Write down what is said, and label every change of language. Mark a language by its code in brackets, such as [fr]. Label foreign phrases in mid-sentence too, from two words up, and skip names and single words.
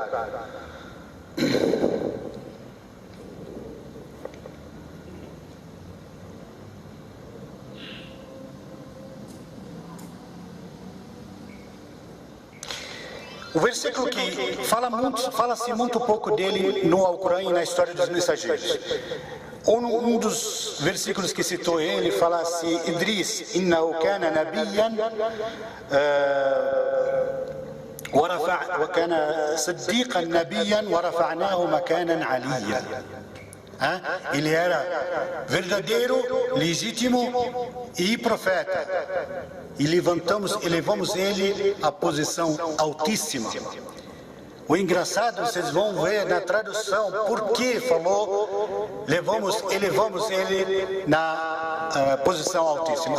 [pt] O versículo que fala-se muito pouco dele no Alcorão e na história dos mensageiros. Um dos versículos que citou ele fala-se: [ar] Idris, إنه كان نبيا وكان صديقا نبيا ورفعناه مكانا عليا. [pt] Ele era verdadeiro, legítimo e profeta. E elevamos ele à posição altíssima. O engraçado, vocês vão ver na tradução, por que falou, elevamos ele na posição altíssima.